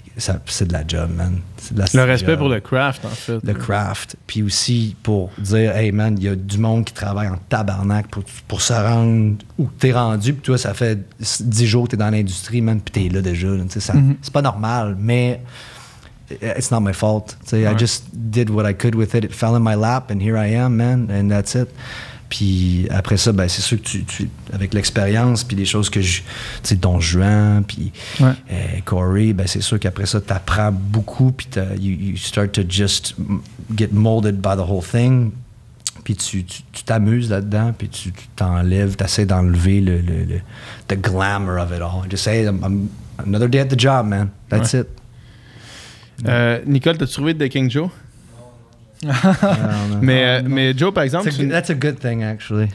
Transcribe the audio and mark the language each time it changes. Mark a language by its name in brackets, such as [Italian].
[French] c'est de la job, man. Le respect pour le craft, en fait. Le craft. Puis aussi pour dire, hey man, il y a du monde qui travaille en tabarnak pour se rendre où t'es rendu. Puis toi, ça fait 10 jours que t'es dans l'industrie, man, puis t'es là déjà. C'est pas normal, mais... [English] It's not my fault. I just did what I could with it. It fell in my lap, and here I am, man, and that's it. [French] Puis après ça, ben, c'est sûr que tu avec l'expérience, puis des choses que Don Juan, puis Corey, ben, c'est sûr qu'après ça, t'apprends beaucoup, puis [English] you start to just get molded by the whole thing. [French] Puis tu t'amuses là-dedans, puis tu t'enlèves, t'essaies d'enlever le [English] the glamour of it all. Just say, I'm another day at the job, man. That's it. [French] Nicole, t'as trouvé Decking Joe? Mais Joe, par exemple... [English] That's a good thing, actually.